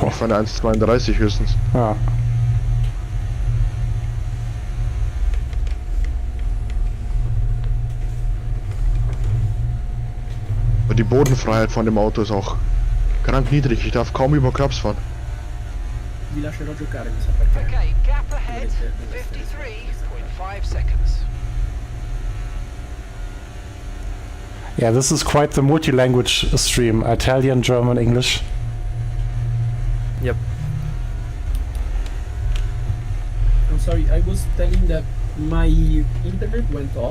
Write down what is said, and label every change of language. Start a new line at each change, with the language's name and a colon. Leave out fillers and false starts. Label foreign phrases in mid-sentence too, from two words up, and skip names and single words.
German: Ich fahre eine 1,32 höchstens. Ja. Und die Bodenfreiheit von dem Auto ist auch krank niedrig. Ich darf kaum über Curbs fahren.
Italian: Vi lascerò giocare, mi sa perché.
English: Okay, gap ahead, 53.5 seconds. Yeah, this is quite the multi-language stream. Italian, German, English. Yep. I'm sorry, I was telling that my internet went off.